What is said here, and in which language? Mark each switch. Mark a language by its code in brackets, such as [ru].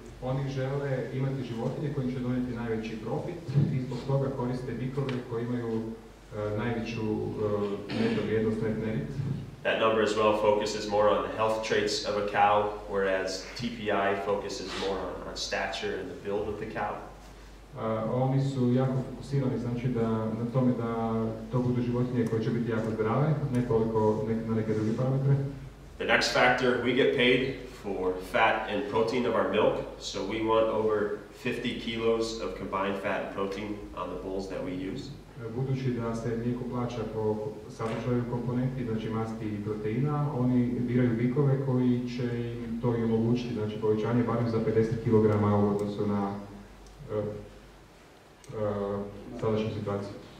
[hr] Oni žele imati životinje koji će donijeti najveći profit i zbog toga koriste bikove koji imaju najveću neto vrijednost, net merit. [en] That number as well focuses more on the health traits of a cow, whereas TPI focuses more on stature and the build of the cow. [hr] Oni su jako fokusirani, znači na tome da to budu životinje koje će biti jako zdrave, ne toliko na neke druge parametre. [en] The next factor, we get paid for fat and protein of our milk, so we want over 50 kilos of combined fat and protein on the bulls that we use. [hr] Budući da se mlijeko plaća po sadržaju komponenti, znači masti i proteina, oni biraju bikove koji će im to i omogućiti, znači povećanje barem za 50 kg u odnosu na sadašnju situaciju.